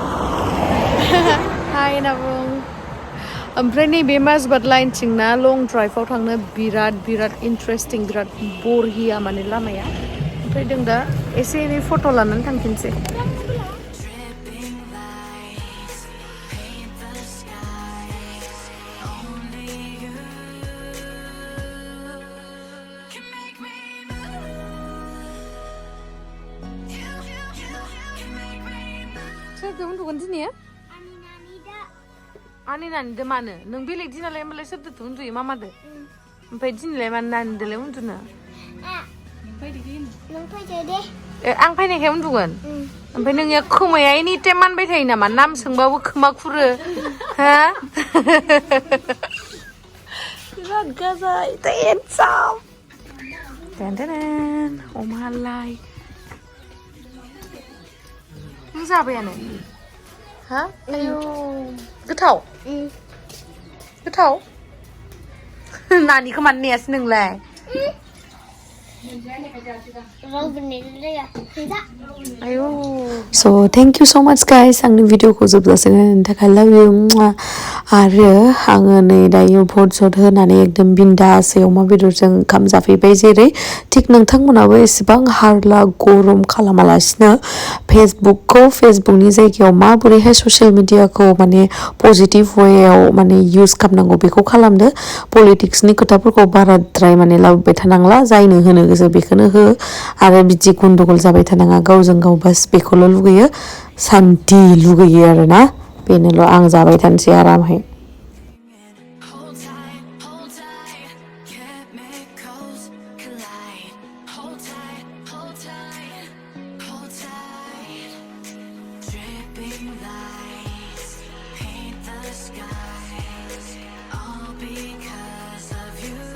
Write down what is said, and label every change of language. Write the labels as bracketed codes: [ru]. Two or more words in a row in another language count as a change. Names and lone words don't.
[brx] हाय होनना बुं ओमफ्राय नैबे माजबाट लाइनथिं ना [en] long driveआव [brx] थांनो बिराद इन्टारेस्टिं बिराद बरहिया माने लामाया फैदों दा एसे एनै फट' लानानै थांफिनसै [en] Dripping lights paint the skies. Only you can make me move. You can make me move. [brx] सोरदों उन्दुगोन दिनै आंनि नानिदो मानो नों बेलेग दिनालाय होमबालाय सोरदों उन्दुयो मामादो ओमफ्राय दिनैलाय मानो नानिदोलाय उन्दुनो नों फैदो दे आं फैनायखाय उन्दुगोन ओमफ्राय नोंनिया खोमाया [en] any time [brx] मानबाय थायो नामा नाम सोंबाबो खोमा खुरो हा बिराद गाजाय टेनसाम टेन अमालाय नों जाबायानो हा आयौ गोथाव गोथाव नानिखौ मानो नेयासै नोंलाय [en] So thank you so much guys [brx] आंनि भिडिअखौ जोबजासिम नायनायनि थाखाय [en] love you [brx] आरो आङो नै दायो भट जट होनानै एकदम बिन्दासै अमा बेदरजों ओंखाम जाफैबाय जेरै थिग नोंथांमोनाबो एसेबां हारला गरम खालामालासिनो फेसबुकनि जायगायाव माबोरैहाय [en] social mediaखौ [brx] माने [en] positive wayआव [brx] माने इउज खालामनांगौ बेखौ खालामदो पलिटिक्सनि खोथाफोरखौ बाराद्राय माने लाबोबाय थानांला जायनो होनो गोसो बेखौनो हो आरो बिदि गन्डगल जाबाय थानाङा गावजों गाव बास बेखौल' लुगैयो शान्ति लुगैयो आरोना बेनोल' आं जाबाय थानोसै आरामहाय [en] Hold tight, chemicals collide. Hold tight, hold tight, hold tight. Dripping lights paint the skies, all because of you.